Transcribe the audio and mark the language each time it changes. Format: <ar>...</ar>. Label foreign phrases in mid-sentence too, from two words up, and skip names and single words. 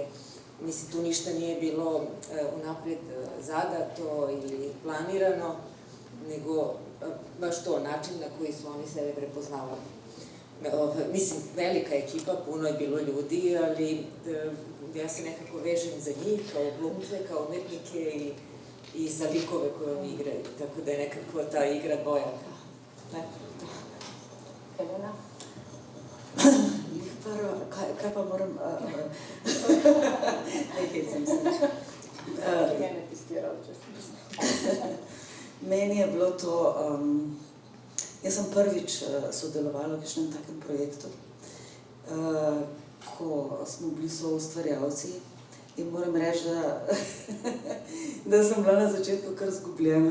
<sr>Mislim, tu ništa nije bilo unaprijed zadato ili planirano, nego baš to, način na koji su oni sebe prepoznavali. Mislim, velika ekipa, puno je bilo ljudi, ali ja se nekako vežem za njih kao glumce, kao umetnike i za likove koje oni igraju. Tako da je nekako ta igra dvojaka.</sr> <sl>Elena? Kaj pa moram... Ne hecam se. Mene testirali, če ste Meni je bilo to... Jaz sem prvič sodelovala v kakšnem takem projektu, ko smo bili soustvarjalci in moram reči, da sem bila na začetku kar zgubljena.</sl>